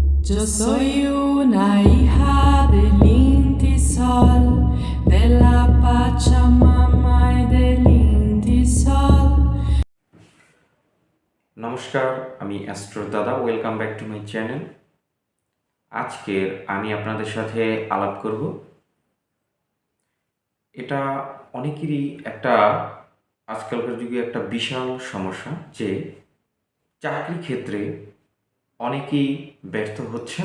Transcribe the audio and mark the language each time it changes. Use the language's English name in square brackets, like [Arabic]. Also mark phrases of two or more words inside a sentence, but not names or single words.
[Spanish] Yo soy una hija del Inti Sol, de la Pachamama y del Inti Sol. [Bangla] নমস্কার, আমি অ্যাস্ট্রো দাদা। [English] welcome back to my channel. [Bangla] আজকের আমি আপনাদের সাথে আলাপ করব। এটা অনেকেরই একটা আজকালকার যুগে একটা বিশাল সমস্যা যে চাকরি ক্ষেত্রে অনেকেই ব্যর্থ হচ্ছেন।